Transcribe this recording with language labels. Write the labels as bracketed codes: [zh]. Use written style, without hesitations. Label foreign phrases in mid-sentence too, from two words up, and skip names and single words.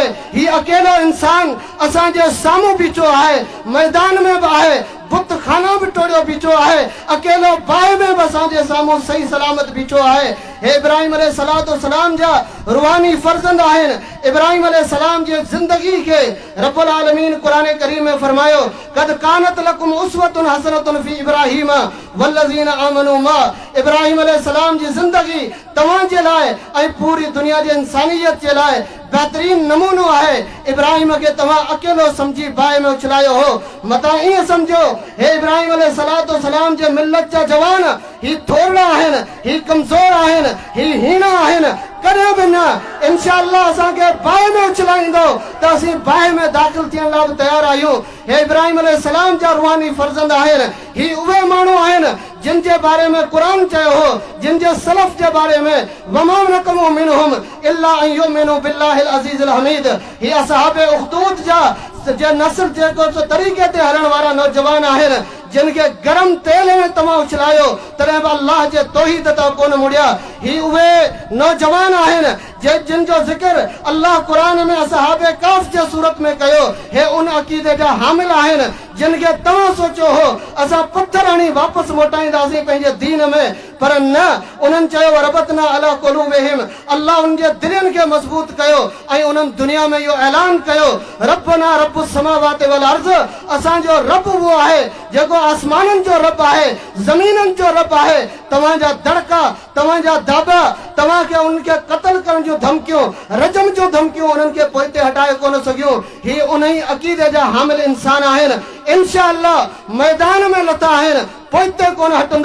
[sd] ही अकेलो इंसान असांजे साम्हूं बीठो आहे, मैदान में भी आहे, बुत खाना भी टोड़ियो बीठो आहे, अकेलो बाहि में भी असांजे साम्हूं सही सलामत बीठो आहे। हे इब्राहिम अलैहिस्सलाम जा रूहानी फर्जंद आहिनि। इब्राहिम अलैहिस्सलाम जी जिंदगी के [ar] رب العالمين [sd] कुरान करीम में फरमायो [ar] قد كانت لكم أسوة حسنة في إبراهيم والذين آمنوا مع. [sd] इब्राहिम अलैहिस्सलाम जी जिंदगी तव्हां जे लाइ ऐं पूरी दुनिया जी इंसानियत जे लाइ बेहतरीन नमूनो आहे। इब्राहिम के तव्हां अकेलो समझी बाहि में उछलायो हो, मता ईअं समझो हे इब्राहिम अलैहिस्सलाम जे मिलत जा जवान ही थोड़ा आहिनि, ही कमज़ोर आहिनि, ही हीणा आहिनि, कॾहिं बि न इंशाअल्लाह असांखे बाहि में उछलाईंदो त असीं बाहि में दाख़िल थियण लाइ बि तयारु आहियूं। हे इब्राहिम अलैहिस्सलाम जा रूहानी फर्जंद आहिनि। ही उहे माण्हू आहिनि जिन जे बारे में कुरान चयो हो, जिन जे सलफ जे बारे में [ar] وما نقموا منهم إلا أن يؤمنوا بالله العزيز الحميد. [sd] ही असहाबे उख़्दूद जा जे नस्ल जेको तरीक़े ते हलण वारा नौजवान आहिनि जिनके गरम तेल में तव्हां उछलायो तॾहिं बि अल्लाह जे तौहीद तां कोन मुड़िया। ही उहे नौजवान आहिनि जिन जो ज़िक्र अल्लाह कुरान में असहाबे काफ जे सूरत में कयो। हे उन अक़ीदे जा हामिल आहिनि जिनके तव्हां सोचो हो असां पत्थर हणी वापसि मोटाईंदासीं पंहिंजे दीन में, पर न, उन्हनि चयो [ar] ربطنا على قلوبهم, [sd] अल्लाह उन जे दिलनि खे मज़बूत कयो ऐं उन्हनि दुनिया में इहो ऐलान कयो [ar] ربنا رب السماوات والأرض, [sd] असांजो रब उहो आहे जेको आसमाननि जो रब आहे, ज़मीननि जो रब आहे। तव्हांजा दड़का, तव्हांजा दाबा, तव्हांखे उनखे क़त्ल करण जूं धमकियूं, रजम जूं धमकियूं उन्हनि खे पोइते हटाए कोन सघियूं। ही उन ई अक़ीदे जा हामिल इंसान आहिनि। इंशाअल्लाह मैदान में लथा आहिनि, पोइते कोन हटंदा।